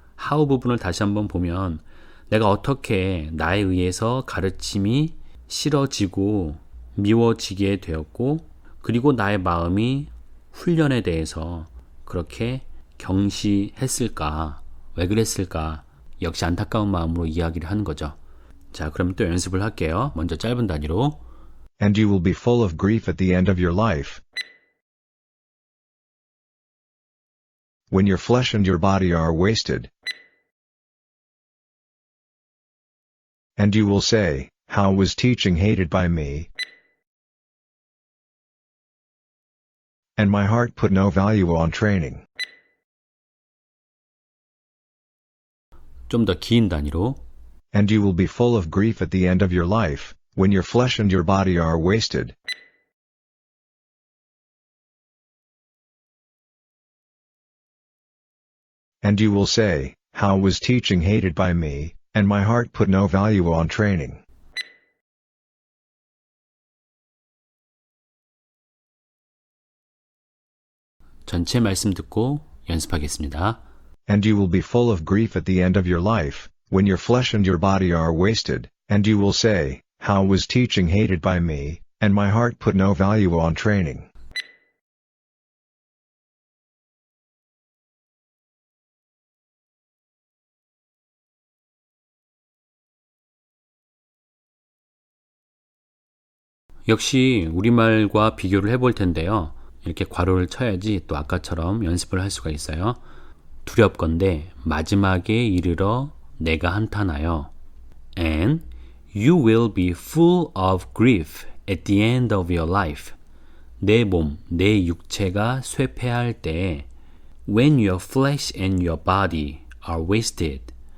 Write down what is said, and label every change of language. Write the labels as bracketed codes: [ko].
[ko] how 부분을 다시 한번 보면 내가 어떻게 나에 의해서 가르침이 싫어지고 미워지게 되었고 그리고 나의 마음이 훈련에 대해서 그렇게 경시했을까? 왜 그랬을까? 역시 안타까운 마음으로 이야기를 하는 거죠. 자, 그럼 또 연습을 할게요. 먼저 짧은 단위로. [en] And you will be full of grief at the end of your life. When your flesh and your body are wasted. And you will say, how was teaching hated by me? And my heart put no value on training. [ko] 좀 더 긴 단위로. [en] And you will be full of grief at the end of your life, when your flesh and your body are wasted. And you will say, how was teaching hated by me, and my heart put no value on training. [ko] 전체 말씀 듣고 연습하겠습니다. [en] And you will be full of grief at the end of your life, when your flesh and your body are wasted, and you will say, how was teaching hated by me, and my heart put no value on training. [ko] 역시 우리말과 비교를 해볼 텐데요. 이렇게 괄호를 쳐야지 또 아까처럼 연습을 할 수가 있어요. 두렵건대 마지막에 이르러 내가 한탄하여 [en] And you will be full of grief at the end of your life. [ko] 내 몸, 내 육체가 쇠퇴할 때 [en] When your flesh and your body are wasted.